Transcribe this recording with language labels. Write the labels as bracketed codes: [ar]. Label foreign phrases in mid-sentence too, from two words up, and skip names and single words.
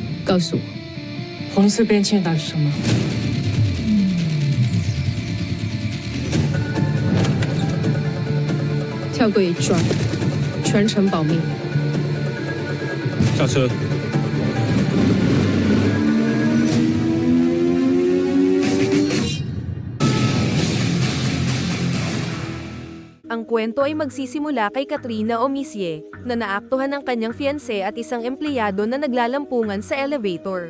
[zh] 告诉我，红色边签到底是什么？跳过一转，全程保密。下车。 [tl] Ang kwento ay magsisimula kay Katrina Omisye, na naaktuhan ng kanyang fiancé at isang empleyado na naglalampungan sa elevator.